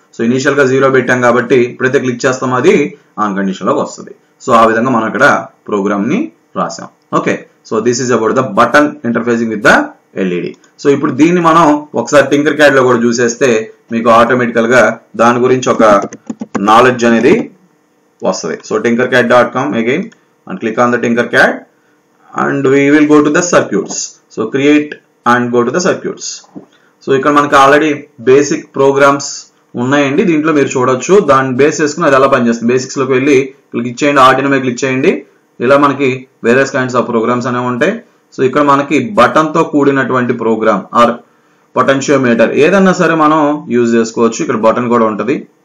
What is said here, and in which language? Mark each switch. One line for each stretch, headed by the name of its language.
Telugu: So initial గా 0 పెట్టాం కాబట్టి ఇప్పుడైతే క్లిక్ చేస్తాం అది ఆన్ కండిషన్ లోకి వస్తుంది. సో ఆ విధంగా మనం ఇక్కడ ప్రోగ్రామ్ ని రాసాం.
English: Okay, so this is about the button interfacing with the LED.
Telugu: So ఇప్పుడు దీన్ని మనం ఒకసారి టింకర్ క్యాడ్ లో కూడా చూసేస్తే మీకు ఆటోమేటికల్ గా దాని గురించి ఒక నాలెడ్జ్ అనేది వస్తుంది.
English: So tinkercad.com again and click on the Tinkercad and we will go to the circuits. So create and go to the circuits.
Telugu: So ఇక్కడ మనకి ఆల్రెడీ బేసిక్ ప్రోగ్రామ్స్ ఉన్నాయండి, దీంట్లో మీరు చూడొచ్చు. దాన్ని బేస్ చేసుకుని అది ఎలా పనిచేస్తుంది. బేసిక్స్ లోకి వెళ్ళి క్లిక్ చేయండి, ఆర్డినో మీద క్లిక్ చేయండి. ఇలా మనకి వేరియస్ కైండ్స్ ఆఫ్ ప్రోగ్రామ్స్ అనేవి ఉంటాయి. సో ఇక్కడ మనకి బటన్ తో కూడినటువంటి ప్రోగ్రామ్ ఆర్ పొటెన్షియోమీటర్ ఏదన్నా సరే మనం యూజ్ చేసుకోవచ్చు. ఇక్కడ బటన్ కూడా ఉంటుంది.